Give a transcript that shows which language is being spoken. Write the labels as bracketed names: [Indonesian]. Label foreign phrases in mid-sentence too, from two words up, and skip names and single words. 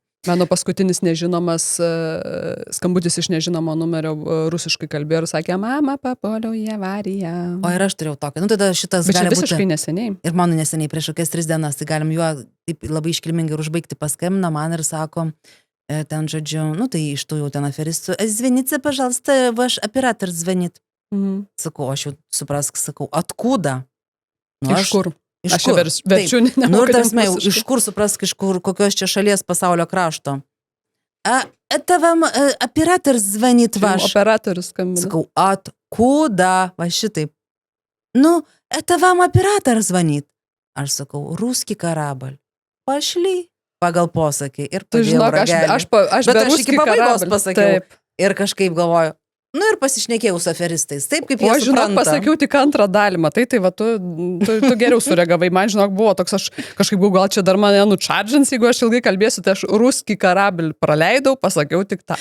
[Lithuanian] Mano paskutinis nežinomas skambutis iš nežinomo numerio rusiškai kalbėjo ir sakė, mama, papuoliau į avariją. O ir aš turėjau tokį. Nu, tada šitas Bet čia gali būti. visiškai neseniai. Ir mano neseniai prieš kokias 3 dienas, tai galim juo taip labai iškilmingai ir užbaigti, paskambina man ir sako, ten žodžiu, nu tai iš tų jau ten aferistų, [Russian] звоните, пожалуйста, ваш оператор звонит. [Lithuanian] Sakau, aš jau suprask, sakau, откуда? Nu, Iš kur? Iš Aš kur? verčiu, Nu ir tarsi, iš kur suprask, iš kur, kokios čia šalies pasaulio krašto. [Russian] Это вам оператор звонит ваш. [Lithuanian] Operatorius skambina. Sakau, откуда? Va šitaip. Nu, [Russian] это вам оператор звонит. [Lithuanian] Aš sakau, [Russian] русский корабль. Пошли. [Lithuanian] Pagal posakį. Ir Tu žinok, aš Bet aš iki pabaigos karablį. pasakiau. Taip. Ir kažkaip galvoju, nu ir pasišnekėjau su aferistais. Taip, kaip jie O aš, žinok, supranta. pasakiau tik antrą dalį, matai, tai va, tu geriau sureagavai. Man, žinok, buvo toks, aš kažkaip buvau, gal čia dar mane nučardžins, jeigu aš ilgai kalbėsiu, tai aš [Russian] русский корабль [Lithuanian] praleidau, pasakiau tik tą